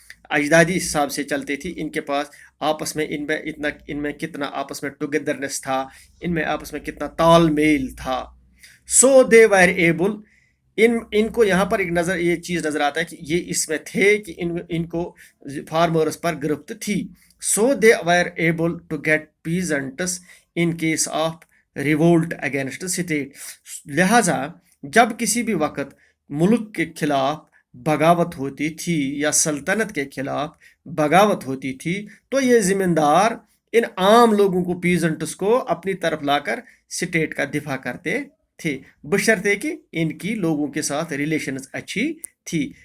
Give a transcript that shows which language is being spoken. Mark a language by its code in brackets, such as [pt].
[ur] اجدادی حساب سے چلتی تھی, ان کے پاس آپس میں ان میں کتنا آپس میں ٹوگیدرنس تھا, ان میں آپس میں کتنا تال میل تھا. [en] so they were able, [ur] ان کو یہاں پر ایک یہ چیز نظر آتا ہے کہ یہ اس میں تھے کہ ان کو فارمرز پر گرفت تھی. [en] So they were able to get peasants in case of revolt against state. [ur] لہذا جب کسی بھی وقت ملک کے خلاف بغاوت ہوتی تھی یا سلطنت کے خلاف بغاوت ہوتی تھی, تو یہ زمیندار ان عام لوگوں کو, پیزنٹس کو اپنی طرف لا کر اسٹیٹ کا دفاع کرتے تھے, بشرطے کہ ان کی لوگوں کے ساتھ ریلیشنز اچھی تھی.